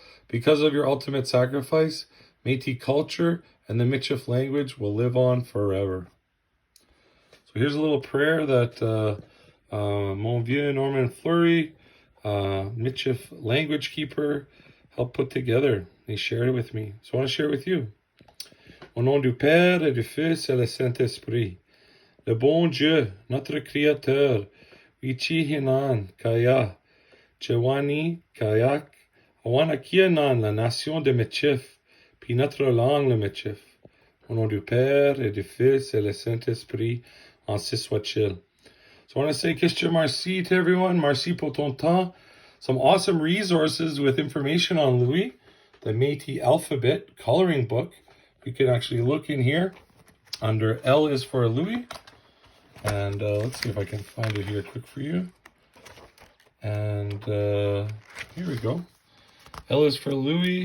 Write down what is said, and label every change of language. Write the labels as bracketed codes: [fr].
[en] Because of your ultimate sacrifice, Métis culture and the Michif language will live on forever. So here's a little prayer that [fr] mon vieux [en] Norman Fleury, Michif language keeper, helped put together. He shared it with me. So I want to share it with you. [fr] Au nom du Père et du Fils et du Saint-Esprit, le bon Dieu, notre Créateur, Ichi Hinan, Kaya, Chewani, Kayak, Awanakianan, la nation de Michif, puis notre langue le Michif. Au nom du Père et du Fils et du Saint-Esprit, ainsi soit-il. [en] So I want to say Kishja Marci to everyone. [fr] Merci pour ton temps. [en] Some awesome resources with information on Louis, the Métis alphabet coloring book. You can actually look in here under L is for Louis. And let's see if I can find it here quick for you. And here we go. L is for Louis.